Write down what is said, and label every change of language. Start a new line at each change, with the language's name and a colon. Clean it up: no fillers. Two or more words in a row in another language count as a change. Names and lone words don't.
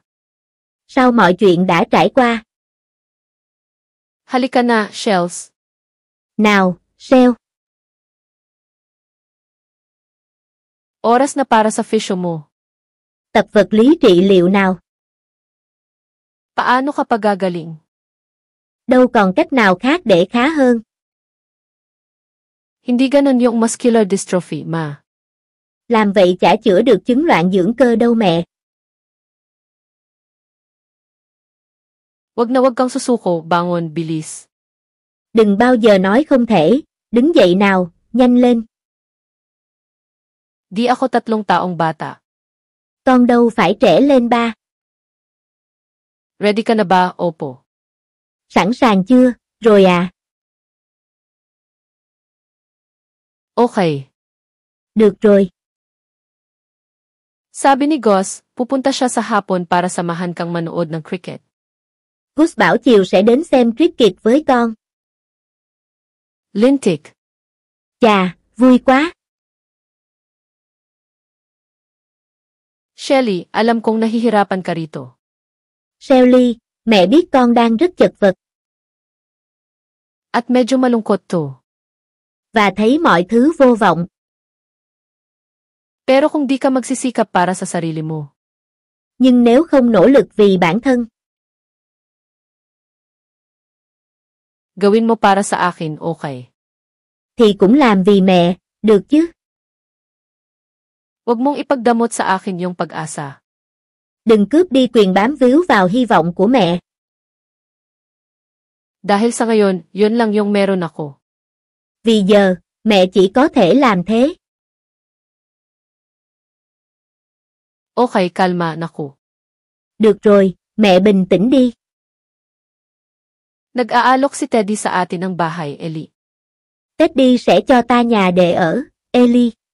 Vietnamese: Sau mọi chuyện đã trải qua.
Filipino: Halika na, Shells.
Vietnamese: Nào, Shell.
Filipino: Oras na para sa physio mo.
Vietnamese: Tập vật lý trị liệu nào.
Filipino: Paano ka pagagaling?
Vietnamese: Đâu còn cách nào khác để khá hơn.
Filipino: Hindi ganon yung
English: muscular dystrophy,
Filipino: ma.
Vietnamese: Làm vậy chả chữa được chứng loạn dưỡng cơ đâu mẹ.
Filipino: Wag na wag kang susuko, bangon, bilis.
Vietnamese: Đừng bao giờ nói không thể, đứng dậy nào, nhanh lên.
Filipino: Di ako 3 taong bata.
Vietnamese: Con đâu phải trẻ lên ba.
Filipino: Ready ka na ba, opo?
Vietnamese: Sẵn sàng chưa, rồi à.
Filipino: Okay.
Vietnamese: Được rồi.
Filipino: Sabi ni Gus, pupunta siya sa hapon para samahan kang manood ng cricket.
Vietnamese: Gus bảo chiều sẽ đến xem cricket với con.
Filipino: Lintik.
Vietnamese: Chà, vui quá.
Filipino: Shelly, alam kong nahihirapan ka rito.
Vietnamese: Shelly, mẹ biết con đang rất chật vật.
Filipino: At medyo malungkot to.
Vietnamese: Và thấy mọi thứ vô vọng.
Filipino: Pero kung di ka magsisikap para sa sarili mo,
Vietnamese: Nhưng nếu không nỗ lực vì bản thân,
Filipino: gawin mo para sa akin, okay?
Vietnamese: thì cũng làm vì mẹ, được chứ.
Filipino: Huwag mong ipagdamot sa akin yung pag-asa.
Vietnamese: Đừng cướp đi quyền bám víu vào hy vọng của mẹ.
Filipino: Dahil sa ngayon, yun lang yung meron ako.
Vietnamese: Vì giờ, mẹ chỉ có thể làm thế.
Filipino: Okay, kalma, naku.
Vietnamese: Được rồi, mẹ bình tĩnh đi.
Filipino: Nag-aalok si Teddy sa atin ng bahay, Ellie.
Vietnamese: Teddy sẽ cho ta nhà để ở, Ellie.